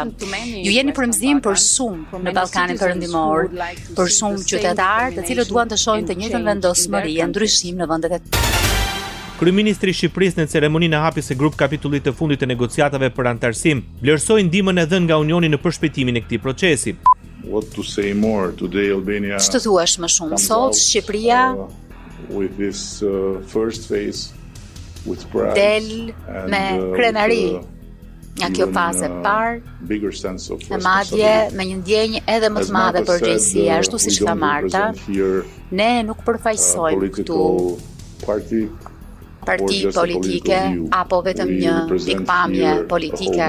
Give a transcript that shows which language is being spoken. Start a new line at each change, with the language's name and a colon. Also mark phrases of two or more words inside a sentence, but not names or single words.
Albanian: Ju jeni frymëzim për shumë në Ballkanin Perëndimor, për shumë qytetarë të cilët duan të shohin të njëjtën vendosmëri e ndryshim në vendet e Kryeministri i Shqipërisë në ceremoninë e hapjes së grup kapitullit të fundit të negociatave për antarësim, vlerësoi ndihmën e dhënë nga Unioni në përshpejtimin e këtij procesi.
English: What to say more today, Albania?
Albanian: Ç'të thuash më shumë sot, Shqipëria
English: with this first phase with pride
Albanian: del me krenari nga kjo fazë e parë, e madje me një ndjenjë edhe më të madhe përgjegjësie, ashtu siç tha Marta. Ne nuk përfaqësojmë këtu parti politike apo vetëm një pikpamje politike.